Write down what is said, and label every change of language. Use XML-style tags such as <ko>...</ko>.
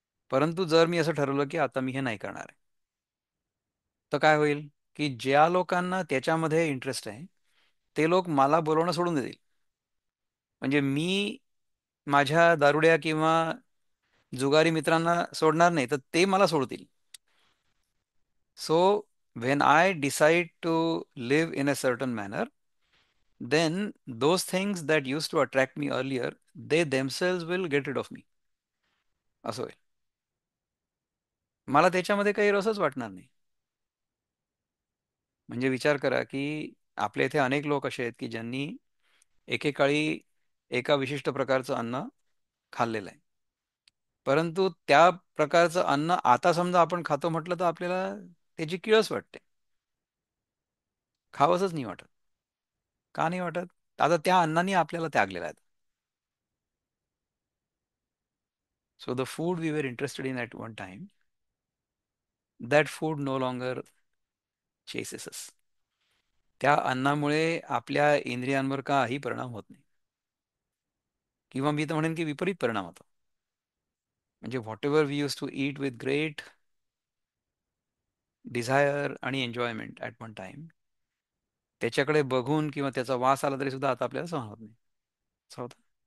<mr>परंतु जर मी असं ठरवलं की आता मी हे नाही करणार आहे, तर काय होईल की ज्या लोकांना त्याच्यामध्ये इंटरेस्ट आहे ते लोक मला बोलवणं सोडून देतील. म्हणजे मी माझ्या दारुड्या किंवा जुगारी मित्रांना सोडणार नाही, तर ते मला सोडतील.</mr> <en>So, when I decide to live in a certain manner, then those things that used to attract me earlier, they themselves will get rid of me.</en> <mr>असं होईल. मला त्याच्यामध्ये काही रसच वाटणार नाही. म्हणजे विचार करा की आपल्या इथे अनेक लोक असे आहेत की ज्यांनी एकेकाळी एका विशिष्ट प्रकारचं अन्न खाल्लेलं आहे. परंतु त्या प्रकारचं अन्न आता समजा आपण खातो म्हटलं तर आपल्याला त्याची किळस वाटते. खावंसच नाही वाटत. का नाही वाटत? आता त्या अन्नाने आपल्याला त्यागलेला आहे.</mr> <en>So the food we were interested in at one time, that food no longer chases us.</en> <mr>त्या अन्नामुळे आपल्या इंद्रियांवर काही परिणाम होत नाही, किंवा मी तर म्हणेन की विपरीत परिणाम होतो. म्हणजे</mr> <en>whatever we use to eat with great desire</en> <mr>आणि</mr> <en>enjoyment at one time,</en> <mr>त्याच्याकडे बघून किंवा त्याचा वास आला तरी सुद्धा आता आपल्याला सहन होत नाही. असं होतं.</mr>